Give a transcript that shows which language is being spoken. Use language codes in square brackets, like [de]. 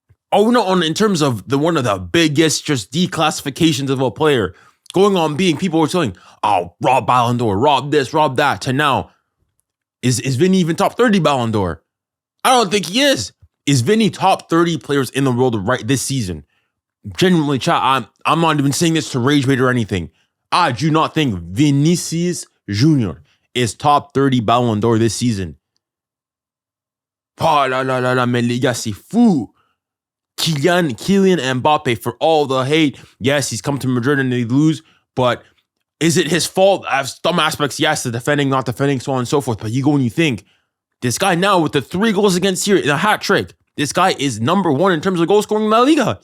[en] Oh no, in terms of one of the biggest just declassifications of a player going on being, people were saying, oh, rob Ballon d'Or, rob this, rob that, to now, is Vinny even top 30 Ballon d'Or? I don't think he is. Is Vinny top 30 players in the world right this season? Genuinely, chat, I'm not even saying this to rage bait or anything. I do not think Vinicius Junior is top 30 Ballon d'Or this season. [fr] Oh là là là là, mais les gars, c'est fou. [en] Kylian Mbappe, for all the hate. Yes, he's come to Madrid and they lose, but is it his fault? I have some aspects, yes, the defending, not defending, so on and so forth. But you go and you think, this guy now with the 3 goals against here in a hat trick, this guy is number 1 in terms of goal scoring in La Liga.